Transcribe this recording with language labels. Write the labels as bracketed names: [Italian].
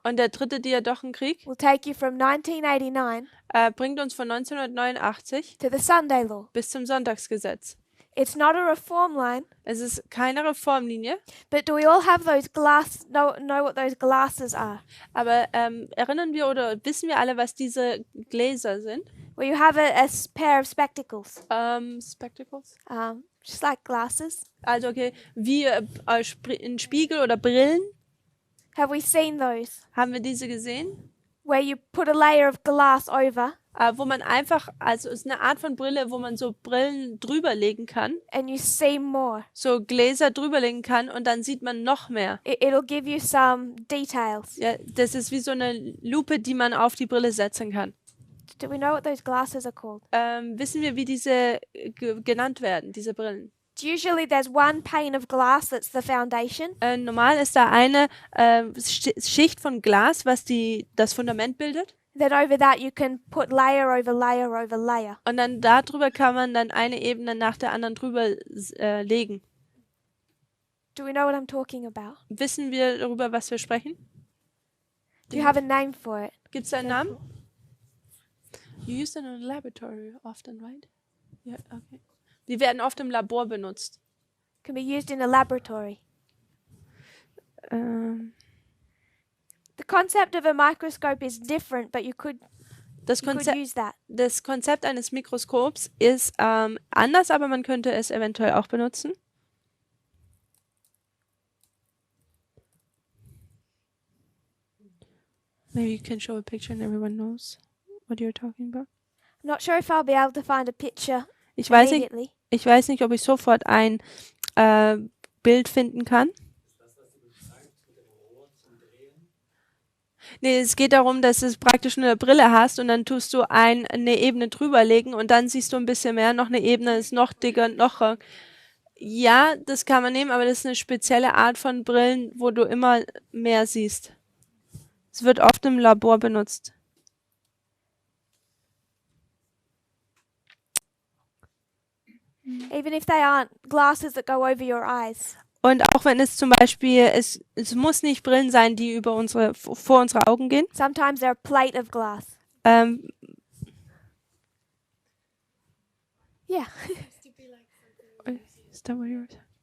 [German] und der dritte Diadochenkrieg [English] will take you from 1989 [German] bringt uns von 1989 [English] to the Sunday Law. [German] bis zum Sonntagsgesetz. [English] It's not a reform line, [German] Es ist keine Reformlinie, [English] but do we all have those know what those glasses are? [German] aber erinnern wir oder wissen wir alle, was diese Gläser sind? [English] Where you have a pair of spectacles, Spectacles? just like glasses. [German] Also okay, wie in Spiegel oder Brillen, [English] Have we seen those? [German] haben wir diese gesehen? [English] Where you put a layer of glass over [German] Wo man einfach, also es ist eine Art von Brille, wo man so Brillen drüberlegen kann, [English] and you see more. [German] so Gläser drüberlegen kann und dann sieht man noch mehr. [English] It'll give you some details. [German] Ja, das ist wie so eine Lupe, die man auf die Brille setzen kann. [English] Do we know what those glasses are called? [German] Wissen wir, wie diese genannt werden, diese Brillen? [English] Usually there's one pane of glass that's the foundation, [German] Normal ist da eine Schicht von Glas, was das Fundament bildet. [English] then over that you can put layer over layer over layer. [German] Und dann darüber kann man dann eine Ebene nach der anderen drüber legen. [English] Do we know what I'm talking about? [German] Wissen wir darüber, was wir sprechen? [English] Do you have a name for it? [German] Gibt es einen Namen? [English] You use them in a laboratory often, right? [German] Ja, okay. Die werden oft im Labor benutzt. [English] Can be used in a laboratory. The concept of a microscope is different, but you could [German] Das [English] use that. [German] Das Konzept eines Mikroskops ist anders, aber man könnte es eventuell auch benutzen. [English] Maybe you can show a picture and everyone knows what you're talking about. I'm not sure if I'll be able to find a picture [German] Ich weiß nicht, [English] immediately. [German] ob ich sofort ein Bild finden kann. Nee, es geht darum, dass du praktisch eine Brille hast und dann tust du eine Ebene drüberlegen und dann siehst du ein bisschen mehr, noch eine Ebene ist noch dicker, noch. Ja, das kann man nehmen, aber das ist eine spezielle Art von Brillen, wo du immer mehr siehst. Es wird oft im Labor benutzt. [English] Even if they aren't glasses that go over your eyes. [German] Und auch wenn es zum Beispiel, es muss nicht Brillen sein, die vor unsere Augen gehen. [English] Sometimes they're a plate of glass. Yeah. Is that what you're saying?